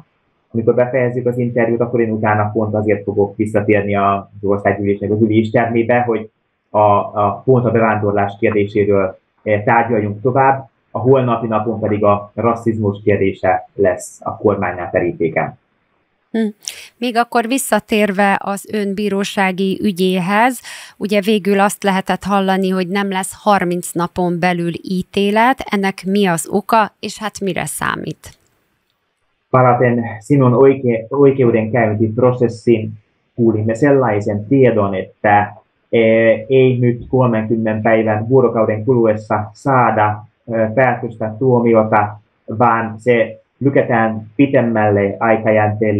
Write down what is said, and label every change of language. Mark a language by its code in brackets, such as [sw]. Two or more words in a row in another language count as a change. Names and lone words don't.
[hu] Amikor befejezzük az interjút, akkor én utána pont azért fogok visszatérni az országgyűlésnek az üléstermébe, hogy pont a bevándorlás kérdéséről tárgyaljunk tovább, a holnapi napon pedig a rasszizmus kérdése lesz a kormánynál terítéken. Még akkor visszatérve az ön bírósági ügyéhez, ugye végül azt lehetett hallani, hogy nem lesz 30 napon belül ítélet, ennek mi az oka, és hát mire számít? [fi] Palaten sinun oikeudenkäyntiprosessin kuulimme sellaisen tiedon, että ei nyt 30 päivän vuorokauden kuluessa saada päätöstä tuomiota, vaan se lykätään pitemmälle aikajänteelle.